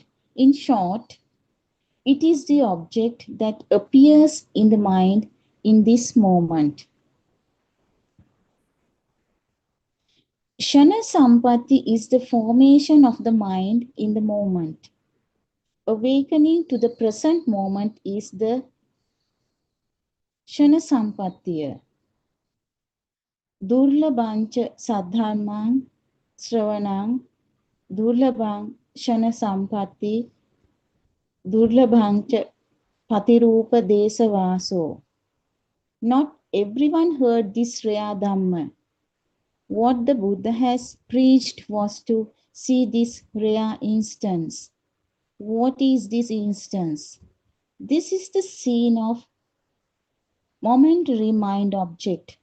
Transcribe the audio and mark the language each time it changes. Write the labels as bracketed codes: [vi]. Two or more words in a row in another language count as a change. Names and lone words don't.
[en] In short, it is the object that appears in the mind in this moment. Shana Sampatti is the formation of the mind in the moment. Awakening to the present moment is the Shana Sampattiya. [pi] Durlabhancha sadharmang sravanang durlabhang Shana Sampatti durlabhancha patirupa desavaso. [en] Not everyone heard this rare Dhamma. What the Buddha has preached was to see this rare instance. What is this instance? This is the scene of momentary mind object.